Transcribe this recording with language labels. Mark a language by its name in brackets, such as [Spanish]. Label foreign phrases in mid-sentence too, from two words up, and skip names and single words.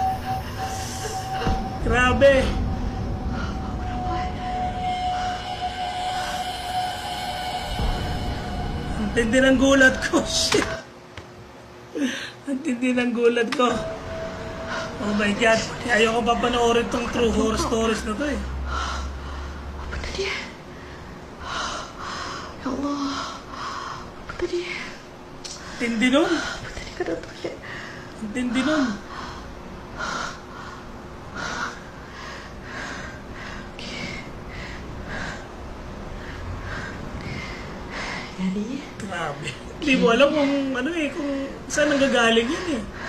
[Filipino] Grabe! Ang tindi ng gulat ko! Shit! Ang tindi ng gulat ko! [English] Oh my God! [Filipino] Ayaw ko pa panoorin tong true horror stories na to eh. [Indonesian] Apa tadi? Ya Allah. Apa tadi? [Filipino] Tindi nun! [Indonesian] Apa tadi kata toilet? [Filipino] Ang tindi nun! [Indonesian] Jadi? [Filipino] Grabe. Hindi mo alam kung ano eh, kung saan nanggagaling yun eh.